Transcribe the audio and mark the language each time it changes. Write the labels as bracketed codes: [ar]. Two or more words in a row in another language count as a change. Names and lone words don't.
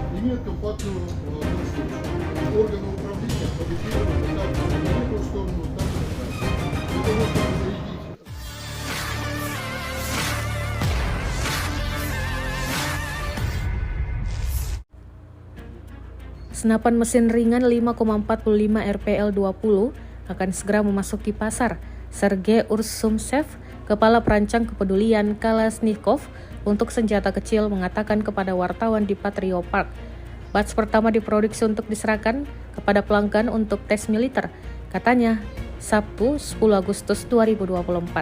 [ru] имеет компактную конструкцию. Органы управления поддерживают как в эту сторону, так и в эту. Для того, чтобы зарядить [id] Senapan mesin ringan 5,45 RPL-20 akan segera memasuki pasar. Sergei Ursumtsev, Kepala Perancang Kepedulian Kalashnikov untuk senjata kecil, mengatakan kepada wartawan di Patriot Park, batch pertama diproduksi untuk diserahkan kepada pelanggan untuk tes militer, katanya Sabtu 10 Agustus 2024.